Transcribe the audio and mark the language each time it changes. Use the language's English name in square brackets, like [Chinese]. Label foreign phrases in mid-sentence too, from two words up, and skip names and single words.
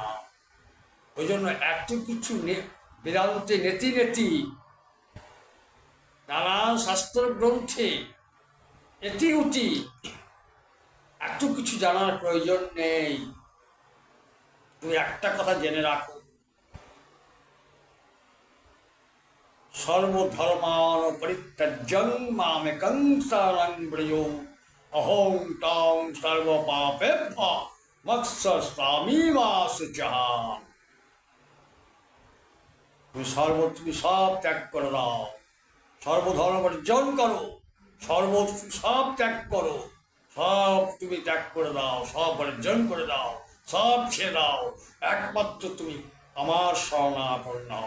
[Bangla] ওই জন্য এত কিছু বেদান্তে [Sanskrit] নেতি নেতি, [Bangla] নানান শাস্ত্র গ্রন্থে এটি উতি, এত কিছু জানার প্রয়োজন নেই। তুমি একটা কথা জেনে রাখো, [Sanskrit] সর্বধর্মান পরিত্যজ্যং মামেকং শরণং ব্রজ অহং তাং সর্বপাপেভ্যো মোক্ষয়িষ্যামি মা শুচা। [Bangla] তুমি সব ত্যাগ করে দাও, সর্বধর্ম বর্জন করো, সব ত্যাগ করো, সব তুমি ত্যাগ করে দাও, সব বর্জন করে দাও, সব ছেড়ে দাও, একমাত্র তুমি আমার শরণাপন্ন হও।